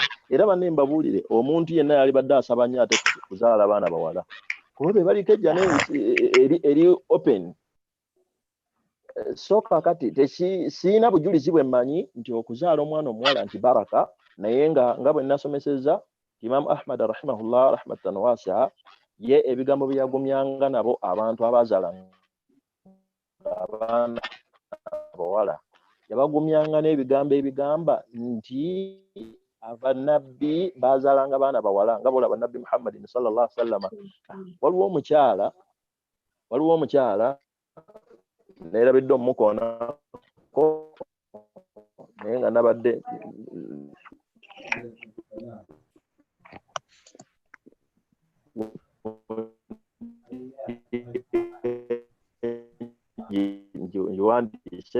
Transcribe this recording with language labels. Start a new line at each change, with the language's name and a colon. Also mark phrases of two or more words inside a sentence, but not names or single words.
Ganda: Era banne mbabuulire omuntu yenna yali badde asaba nnyo ate kuzaala abaana bawala kuba be baliko ejjana eri open. So kakati siina bujulizi bwe mmanyi nti okuzaala omwana omuwala nti baraka, naye nga bwe nasomesezza Imam Ahmad
Arabic: رحمه الله رحمة واسعة
Ganda: ye ebigambo byagumyanga nabo abantu abazaala abaana bawala yabagumyanga n'ebigambo ebigamba nti abanabbi bazaalanga abaana bawala nga bola banabbi Muhammadin
Arabic: صلى الله عليه وسلم.
Ganda: Waliwo omukyala nerabidde omukona naye nga nabadde njiwandiise.